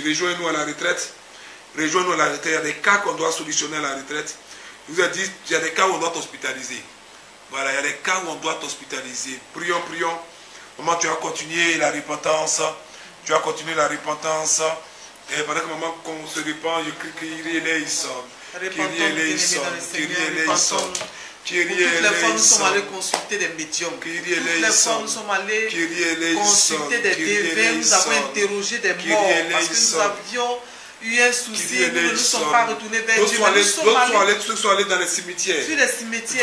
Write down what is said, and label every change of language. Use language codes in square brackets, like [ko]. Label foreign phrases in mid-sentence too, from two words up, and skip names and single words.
[fr] Rejoins-nous à la retraite. Rejoins-nous à la retraite. Il y a des cas qu'on doit solutionner à la retraite. Je vous ai dit, il y a des cas où on doit t'hospitaliser. Voilà, il y a des cas où on doit t'hospitaliser. Prions. Maman, tu vas continuer la repentance. Tu vas continuer la repentance. Et pendant que maman se répand, je crie [el] Kyrie eleison. Kyrie eleison. Kyrie eleison. [fr] Toutes les fois, nous sommes allés consulter des médiums. Toutes les fois, nous sommes allés consulter des dévins. Nous avons interrogé des morts. Parce que nous avions eu un souci, nous ne nous sommes pas retournés vers Dieu. D'autres sont allés dans les cimetières. Sur les cimetières.